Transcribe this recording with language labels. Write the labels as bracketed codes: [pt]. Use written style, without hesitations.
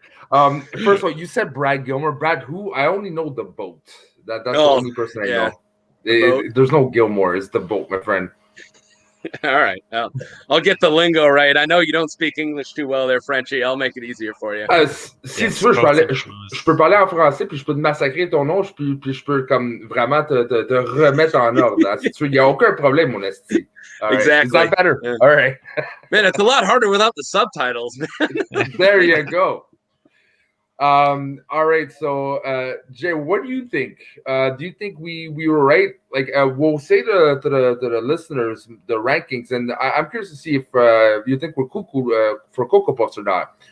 [en] First of all, you said Brad Gilmore. Brad, who? I only know the boat. That's the only person I know. There's no Gilmore. It's the boat, my friend. All right, I'll get the lingo right. I know you don't speak English too well there, Frenchie. I'll make it easier for you. [fr] Si tu veux, je peux parler en français, puis je peux te massacrer ton nom, puis je peux comme vraiment te remettre en ordre. Hein, si tu veux, il n'y a aucun problème, mon esti. [en] Exactly. Is that better? Yeah. All right. Man, it's a lot harder without the subtitles, man. There you go. All right, so Jay, what do you think? Do you think we were right? Like, we'll say to the listeners the rankings, and I'm curious to see if you think we're cuckoo for Cocoa Puffs or not.